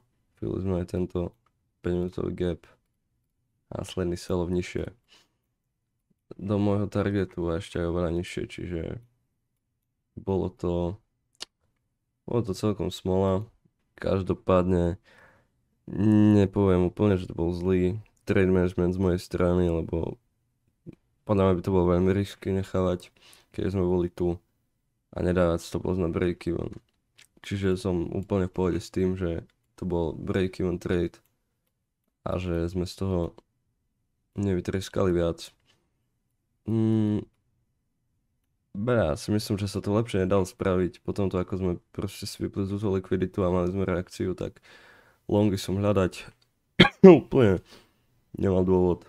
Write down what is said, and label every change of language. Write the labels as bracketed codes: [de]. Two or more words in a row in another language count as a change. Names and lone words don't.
[sk] Fili sme aj tento 5 minútový gap a následný sell-off nižšie do môjho targetu a ešte aj oveľa nižšie, čiže bolo to celkom smola. Každopádne nepoviem úplne, že to bol zlý [en] trade management [sk] z mojej strany, lebo podľa mňa by to bolo veľmi risky nechávať, keď sme boli tu a nedávať [en] stop loss [sk] na break-even. Čiže som úplne v pohode s tým, že to bol [en] break-even trade [sk] a že sme z toho nevytreskali viac. Ja si myslím, že sa to lepšie nedalo spraviť. Potom to, ako sme proste sweepli túto likviditu a mali sme reakciu, tak longy som hľadať úplne nemal dôvod.